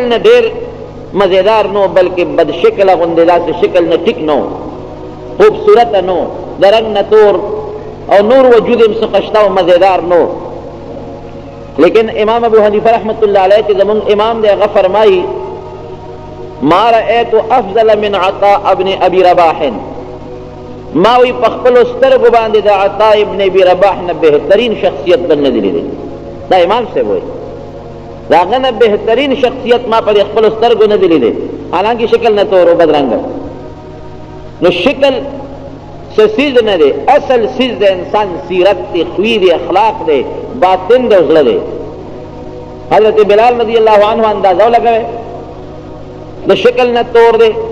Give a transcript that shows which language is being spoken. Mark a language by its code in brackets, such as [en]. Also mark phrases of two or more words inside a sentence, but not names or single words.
[ps] نه ډېر مزیدار نو بلکې بد شکل غوندې داسې شکل نه ټیک نو خوبصورت نو د رنګ نه تور او نور وجود هم څه خشته او مزیدار نو لیکن امام ابو حنیفه رحمت الله علیه چې زمونږ امام دی هغه فرمایي [ar] ما رأیت افضل من عطاء ابن ابي رباح [ps] ما وی په خپلو سترګو باندې د عطاء ابن ابي رباح نه بهترین شخصیت بل نه دی لیدلی دا امام صاحب وایي د هغه نه بهترین شخصیت ما په خپلو سترګو نه دی لیدلی حالانکه شکل نه تور او بدرنګه نو شکل څه څیز نه دی اصل څیز د انسان سیرت دی خوی دی اخلاق دی باطن دی زړه دی حضرت بلال رضی الله عنه اندازه ولګوئ د شکل نه تور دی